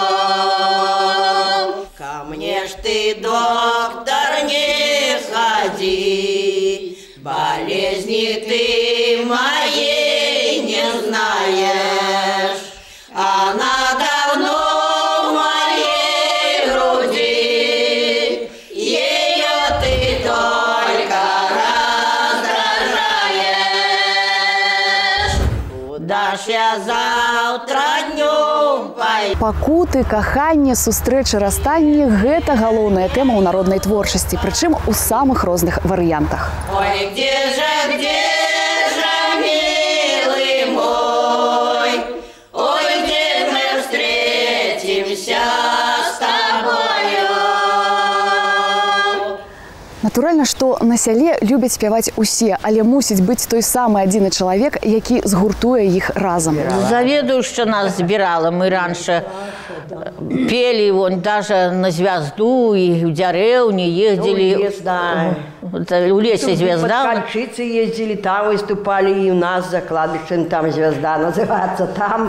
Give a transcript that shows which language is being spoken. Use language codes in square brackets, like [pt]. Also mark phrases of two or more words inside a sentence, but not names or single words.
[ru] Ко мне ж ты, доктор, не ходи, болезни ты моей не знаешь, она давно в моей груди, ее ты только раздражаешь. Куда ж я завтра днем пойду? [be] Пакуты, каханне, сустрэчы, расстанне – гэта галоўная тэма ў народнай творчасці, прычым у самых розных варыянтах. [ru] Ой, где же, милый мой, ой, где мы встретимся с тобою? [be] Натуральна, што на сяле любяць спяваць усе, але мусіць быць той самы адзіны чалавек, які згуртуе іх разам. [ru] Заведующая нас збирала, мы раньше пели, вон, даже на звезду, и в деревне ездили. У лесе звезда. В Кончице ездили, там выступали, и у нас за кладбищем там звезда называется, там.